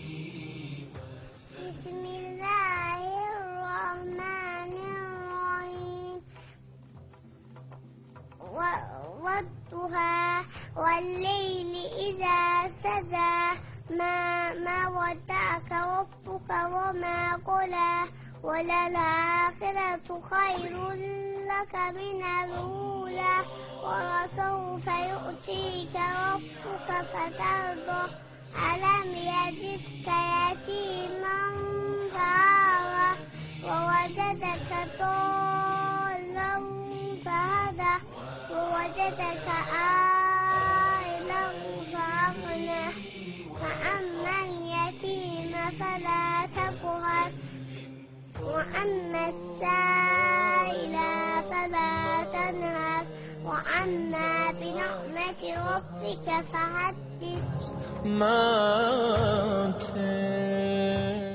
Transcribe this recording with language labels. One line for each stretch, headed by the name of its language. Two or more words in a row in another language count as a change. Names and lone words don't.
Arabic: بسم الله الرحمن الرحيم. والضحى والليل إذا سجى ما ودعك ربك وما قلى و للآخرة خير لك من الأولى ولسوف يعطيك ربك فترضى ألم يجدك يتيما فآوى و ووجدك ضالا فهدى ووجدك عائلا فأغنى فأما اليتيم فلا تقهر وأما السائل فلا تنهر وأما بنعمة ربك فحدث